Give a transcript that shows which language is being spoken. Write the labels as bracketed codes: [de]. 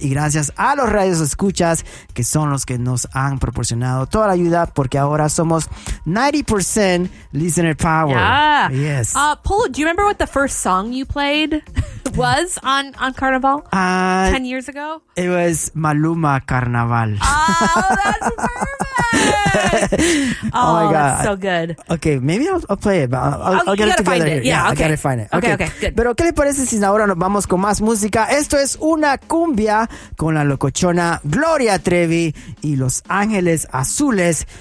[es] Y gracias a los radios escuchas, que son los que nos han proporcionado toda la ayuda, porque ahora somos 90% listener power. [en] Yeah. Yes. Polo, do you remember what the first song you played was on Carnival 10 years ago? It was Maluma Carnaval. Oh, that's perfect. Oh, oh my God. That's so good. Okay, maybe I'll play it, but I'll get it together. Find it. Yeah, yeah okay. I gotta find it. Okay. Okay, good. [es] Pero, ¿qué le parece si ahora nos vamos con más música? Esto es una cumbia con la locochona Gloria Trevi y Los Ángeles Azules.